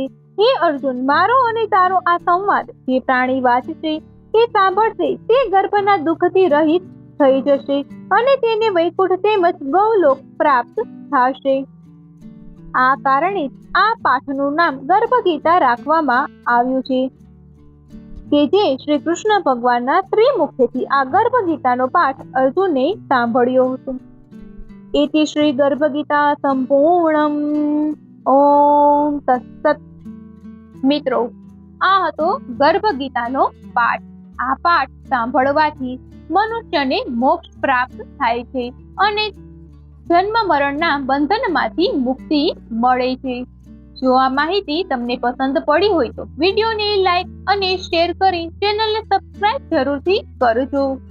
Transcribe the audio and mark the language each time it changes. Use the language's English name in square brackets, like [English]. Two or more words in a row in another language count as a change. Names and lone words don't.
[Gujarati] હે અર્જુન, મારો અને તારો આ સંવાદ જે પ્રાણી વાંચશે કે સાંભળશે તે ગર્ભના દુઃખથી રહિત થઈ જશે અને તેને વૈકુંઠ તેમજ ગૌલોક પ્રાપ્ત થશે. આ કારણે જ આ પાઠનું નામ ગર્ભ ગીતા રાખવામાં આવ્યું છે કે જે શ્રી કૃષ્ણ ભગવાનના ત્રિમુખથી આ ગર્ભ ગીતાનો પાઠ અર્જુને સાંભળ્યો હતો. [Sanskrit] इति श्री गर्भ गीता संपूर्णम्। ओम तत्सत्। [Gujarati] મિત્રો, આ હતો ગર્ભ ગીતાનો પાઠ. આ પાઠ સાંભળવાથી મનુષ્યને મોક્ષ પ્રાપ્ત થાય છે અને જન્મ મરણના બંધનમાંથી મુક્તિ મળે છે. જો આ માહિતી તમને પસંદ પડી હોય તો વિડીયોને લાઈક અને શેર કરી ચેનલને સબસ્ક્રાઇબ જરૂરથી કરજો.